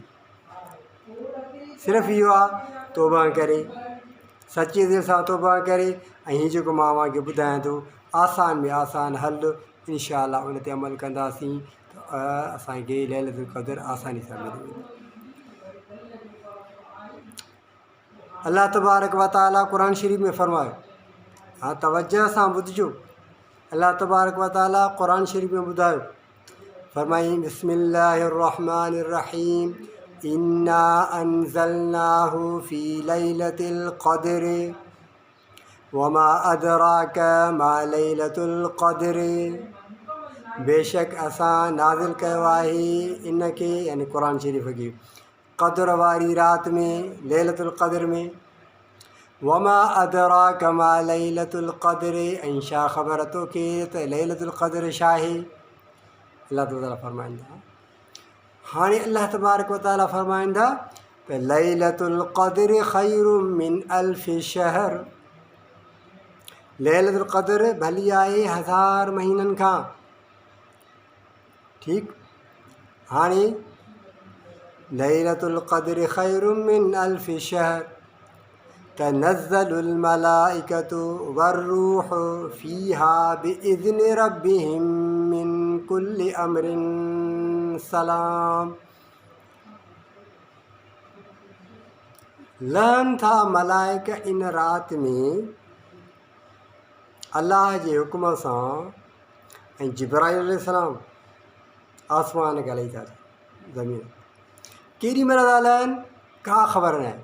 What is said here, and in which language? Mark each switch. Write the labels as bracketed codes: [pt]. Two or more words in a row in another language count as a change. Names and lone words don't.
[sd] सिर्फ़ु इहो आहे, तौबा करे, सचे दिलि सां तौबा करे, ऐं हीअ जेको मां अव्हांखे ॿुधायां थो आसान में आसान हल, इंशाअल्लाह उन ते अमल कंदासीं त असांखे [ar] ليلة القدر [sd] आसानी सां मिली वेंदी। [ar] الله تبارك وتعالى [sd] क़ुरान शरीफ़ में फ़रमायो, हाँ तवज्जो सां ॿुधिजो। [ar] الله تبارك وتعالى [sd] क़ुरान शरीफ़ में ॿुधायो, फ़रमाई [ar] بسم الله الرحمن الرحيم إنا أنزلناه في ليلة القدر وما أدراك ما ليلة القدر. [sd] बेशक असां नाज़िल कयो आहे इन खे, यानी क़ुरान शरीफ़ खे, क़द्र वारी राति में, [ar] ليلة القدر [sd] में। [ar] وما أدراك ما ليلة القدر, [sd] ऐं छा ख़बर तोखे त [ar] ليلة القدر [sd] छा आहे। [ar] الله تعالى [sd] फ़रमाईंदा, हाणे [ar] الله تبارك وتعالى [sd] फ़रमाईंदा त [ar] ليلة القدر خير من ألف شهر. ليلة القدر [sd] भली आहे 1000 महीननि खां। ठीकु, हाणे [ar] ليلة القدر خير من ألف شهر تنزل الملائكة والروح فيها بإذن ربهم من كل أمر سلام. [sd] लहनि था मलाइका इन राति में अल्लाह जे हुकुम सां, ऐं जिब्राईल अलैहिस्सलाम आसमान खे हलाई था ज़मीन केॾी महिल था लहनि का ख़बर न आहे।